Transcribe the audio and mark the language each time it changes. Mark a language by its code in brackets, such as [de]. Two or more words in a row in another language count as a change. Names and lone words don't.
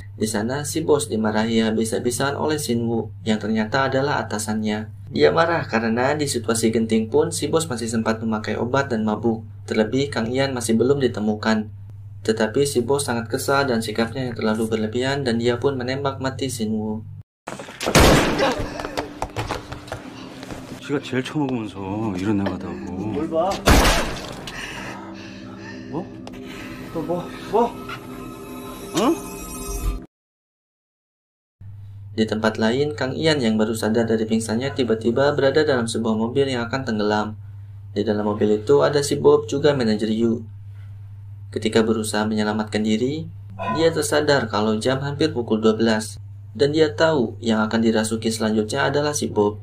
[id] Di sana, si bos dimarahi habis-habisan oleh Shin Woo, yang ternyata adalah atasannya. Dia marah karena di situasi genting pun si bos masih sempat memakai obat dan mabuk. Terlebih, Kang Yan masih belum ditemukan. Tetapi si bos sangat kesal dan sikapnya yang terlalu berlebihan dan dia pun menembak mati Shin Woo. [ko] 지가 제일 처먹으면서 이런 애 같다고. 뭘 봐? 뭐? 또 뭐? [id] Di tempat lain, Kang Ian yang baru sadar dari pingsannya tiba-tiba berada dalam sebuah mobil yang akan tenggelam. Di dalam mobil itu ada si Bob juga manajer Yu. Ketika berusaha menyelamatkan diri, dia tersadar kalau jam hampir pukul 12 dan dia tahu yang akan dirasuki selanjutnya adalah si Bob.